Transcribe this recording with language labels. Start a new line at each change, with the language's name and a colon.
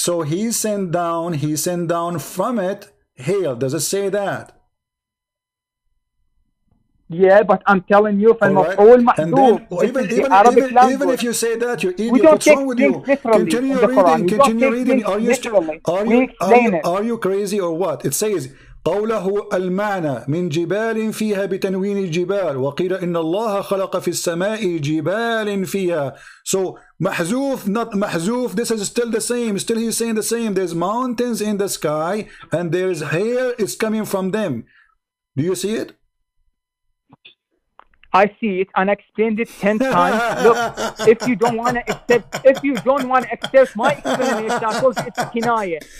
English: So he sent down from it hail. Does it say that? Yeah, but I'm telling you, even if you say that, you idiot, what's wrong with you? Continue reading. Are you crazy or what? It says
Arabic: قوله المعنى من جبال فيها بتنوين الجبال وقيل إن الله خلق في السماء جبال فيها.
English: So محذوف, not محذوف, this is still the same. Still he's saying the same. There's mountains in the sky and there's hail is coming from them. Do you see it? I see it and I explained it 10 times. Look, if you don't want to accept my explanation, I told you it's kinaya.